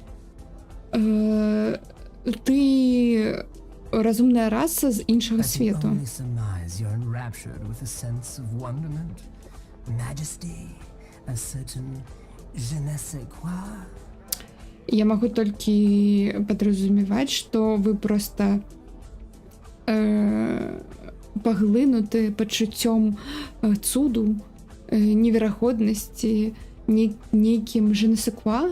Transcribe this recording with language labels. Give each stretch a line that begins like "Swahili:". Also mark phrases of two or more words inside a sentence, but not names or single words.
Belarusian: Ты разумная раса з іншага
English: I can
Belarusian: свету.
English: only surmise you're enraptured with a sense of wonderment, majesty, a certain
French: je ne sais quoi.
Belarusian: Я магу толькі падразумеваць, што вы проста паглынуты пачуццём цуду, неверагоднасці, нейкім Женесеква.